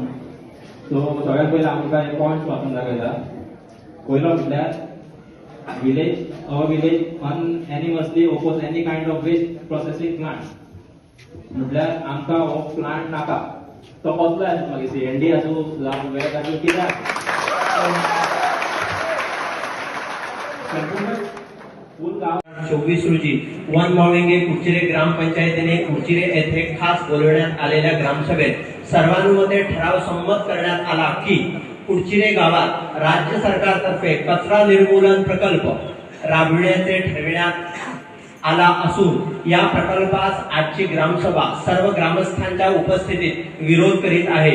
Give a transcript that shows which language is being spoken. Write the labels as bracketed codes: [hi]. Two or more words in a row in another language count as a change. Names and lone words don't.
[kok] सो सगळ्यात पयलीं आमकां एक पॉयंट वाचून दाखयता. पयलो म्हटल्यार [en] our village unanimously oppose any kind of waste processing plant. [kok] म्हटल्यार आमकां हो प्लांट नाका. तो कसलोय आसूं, मागीर सीएनडी आसूं जावं वेग आसूं कित्याक फूल गांव [mr] 24 रोजी वन मॉर्निंगे कुडचिरे ग्रामपंचायतीने कुडचिरे येथे खास बोलवण्यात आलेल्या ग्रामसभेत सर्वानुमते ठराव संमत करण्यात आला की कुडचिरे गावात राज्य सरकारतर्फे कचरा निर्मूलन प्रकल्प राबविण्याचे ठरविण्यात आला असून या प्रकल्पास आजची ग्रामसभा सर्व ग्रामस्थांच्या उपस्थितीत विरोध करीत आहे.